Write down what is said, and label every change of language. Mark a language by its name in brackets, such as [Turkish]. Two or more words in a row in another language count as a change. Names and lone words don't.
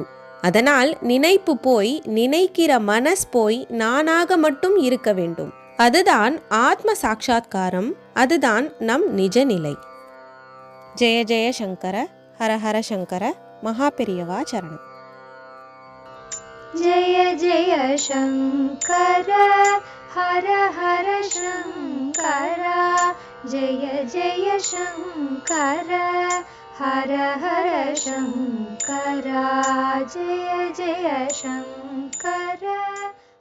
[Tamil] அதனால் நினைப்பு போய் நினைக்கிற மனஸ் போய் நானாக மட்டும் இருக்க வேண்டும். அதுதான் ஆத்ம சாட்சா்காரம், அதுதான் நம் நிஜ நிலை. ஜெய ஜெய சங்கர, ஹர ஹர சங்கர, மகாபெரியவா சரணம். [Sanskrit] जय जय शंकर हर हर शंकर जय जय शंकर हर हर शंकर जय जय शंकर.